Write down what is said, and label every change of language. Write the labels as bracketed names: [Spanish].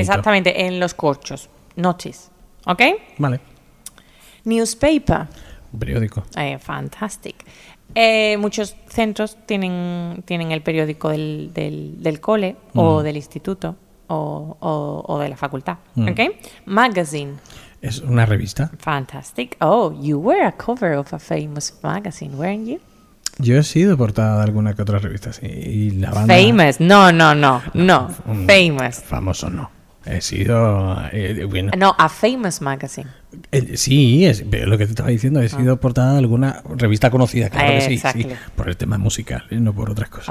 [Spanish] Exactamente, en los corchos, noches, ¿ok? Vale. [English] Newspaper. [Spanish] Un periódico. [English] Fantastic. [Spanish] Muchos centros tienen el periódico del cole o del instituto o de la facultad. [English] ¿Ok? Magazine. [Spanish] Es una revista. [English] Fantastic. Oh, you were a cover of a famous magazine, weren't you? [Spanish] Yo he sido portada de alguna que otra revista, sí. Y la banda... [English] Famous. No. Famous. [Spanish] Famoso no. He sido... bueno. [English] No, a famous magazine. [Spanish] Sí, pero lo que te estaba diciendo, he sido portada de alguna revista conocida, claro que sí, sí, por el tema musical, no por otras cosas.